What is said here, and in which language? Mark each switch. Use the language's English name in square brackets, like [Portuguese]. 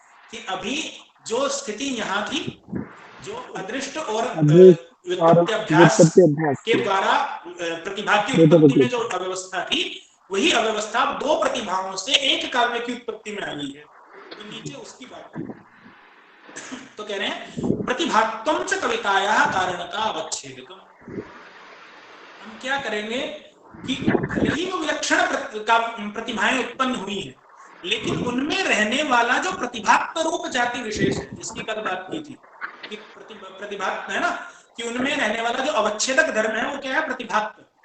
[Hindi] कि अभी जो स्थिति यहाँ थी, जो अदृष्ट और व्युत्पत्ति अभ्यास के द्वारा प्रतिभा की उत्पत्ति में जो अव्यवस्था थी, वही अव्यवस्था दो प्रतिभाओं से एक काव्य की उत्पत्ति में आई है। तो नीचे उसकी बात है। तो कह रहे हैं [Sanskrit] प्रतिभात्वं च कवितायाः कारणता अवच्छेदितम्। [Hindi] हम क्या करेंगे कि भले ही वो विलक्षण प्रतिभाएं उत्पन्न हुई है, लेकिन उनमें रहने वाला जो प्रतिभात्व रूप जाति विशेष है, जिसकी कल बात की थी कि प्रतिभात्व है ना, कि उनमें रहने वाला जो अवच्छेदक धर्म है वो क्या है? प्रतिभात्व।